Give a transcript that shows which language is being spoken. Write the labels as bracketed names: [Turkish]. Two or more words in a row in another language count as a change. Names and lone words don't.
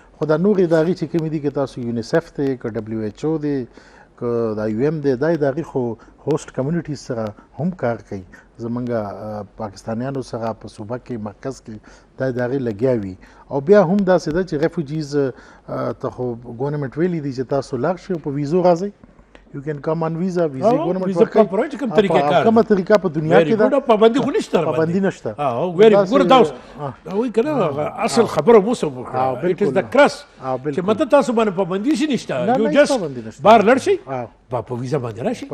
[Pashto] خو دا نور ادارې چې کومې دي که تاسو یونیسیف دی که ډبلیو ایچ او دی که دا یو ایم دی دا ادارې خو [English] host communities [Pashto] سره هم کار کوي. زمونږ پاکستانیانو سره په صوبه کې مرکز کې دا ادارې لګیا وي. او بیا هم داسې ده چې ریفوجیز ته خو ګورنمنټ ویلي دي چې تاسو لاړ شئ په ویزو راځئ. [English] You can come on visa [Pashto] ګورنمنټ ورکوي کومه طریقه په دنیا کې ده. پابندي خو نشته پابندي نشته. ګوره دا وایي که نه اصل خبره مو څه وکړه [English] it is the curse [Pashto] چې مته تاسو باندې پابندي شي نشته. یو جست بهر لاړ شئ په ویزا باندې راشئ.